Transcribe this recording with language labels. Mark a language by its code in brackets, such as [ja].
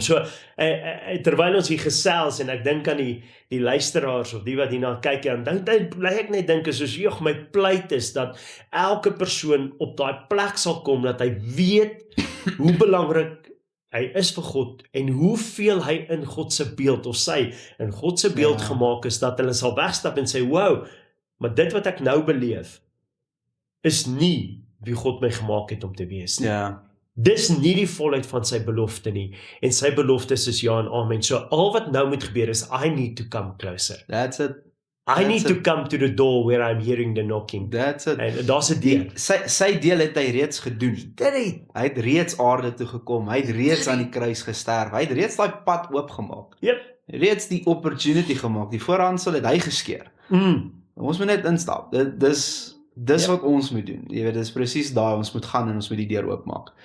[af] So terwyl ons hier gesels en ek dink aan die luisteraars of die wat hierna kyk en dan bly ek net dink soos my pleit is dat elke persoon op daai plek sal kom dat hy weet hoe belangrik hy is vir God en hoeveel hy in God se beeld of sy in God se beeld gemaak is dat hulle sal wegstap en sê, wow, maar dit wat ek nou beleef is nie wie God my gemaak het om te wees nie. Dis nie die volheid van sy belofte nie en sy beloftes is ja en amen. So al wat nou moet gebeur is [en] I need to come closer. That's it. I need to come to the door where I'm hearing the knocking. That's it. [af] En daar's 'n deur. Sy deel het hy reeds gedoen. Hy het reeds aarde toe gekom. Hy het reeds aan die kruis gesterf. Hy het reeds daai pad oopgemaak. Reeds die opportunity gemaak. Die voorhangsel het hy geskeur. Ons moet net instap. Dis wat ons moet doen. Jy weet, dis presies daai ons moet gaan en ons moet die deur oopmaak.